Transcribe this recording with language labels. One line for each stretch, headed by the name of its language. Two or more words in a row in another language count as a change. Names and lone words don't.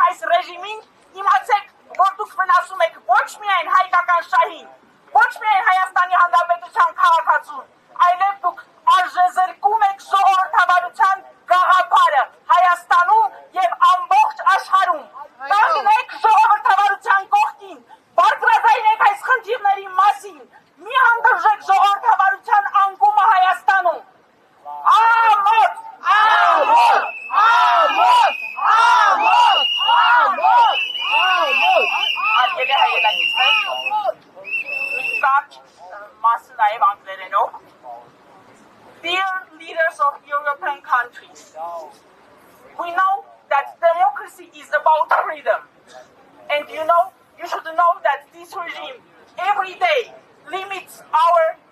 Armenian: այս ռեժիմին, իմացեք, որ դուք վնասում եք ոչ միայն հայկական շահին, ոչ միայն Հայաստանի Հանրապետության քաղաքացուն, այլև դուք արժեզրկում եք ժողովրդավարության գաղափարը Հայաստանում և ամբողջ աշխարհում։ Կանգնեք ժողովրդավարության կողքին, բարձրաձայնեք այս խնդիրների մասին, մի հանդուրժեք ժողովրդավարության անկումը Հայաստանում։ Ամոթ! Արգելի հայրենակիցներ, կարճ մասը նաև անգլերենով։
English: Dear leaders of European countries, we know that democracy is about freedom. And you should know that this regime every day limits our